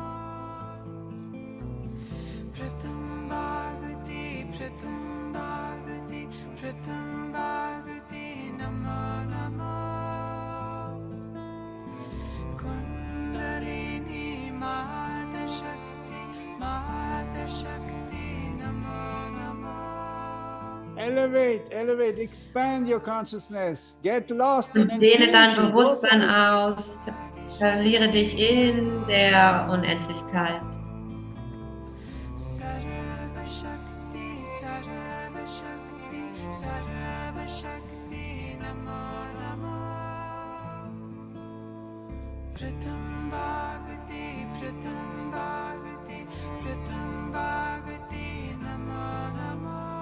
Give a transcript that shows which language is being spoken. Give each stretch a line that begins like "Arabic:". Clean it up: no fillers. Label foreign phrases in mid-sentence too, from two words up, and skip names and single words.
Sanskrit: Pratham Bhagavati, Pratham Bhagavati, Pratham Bhagavati, Namo Namo. Kundalini Mata Shakti, Mata Shakti, Namo Namo.
English: Elevate, expand your consciousness. Get lost in
German: Und dehne dein
English: infinity.
German: Bewusstsein aus. Verliere dich in der Unendlichkeit.
Sanskrit: Sarva Shakti, Sarva Shakti, Sarva Shakti, Namo Namo. Pratham Bhagavati, Pratham Bhagavati, Pratham Bhagavati, Namo Namo.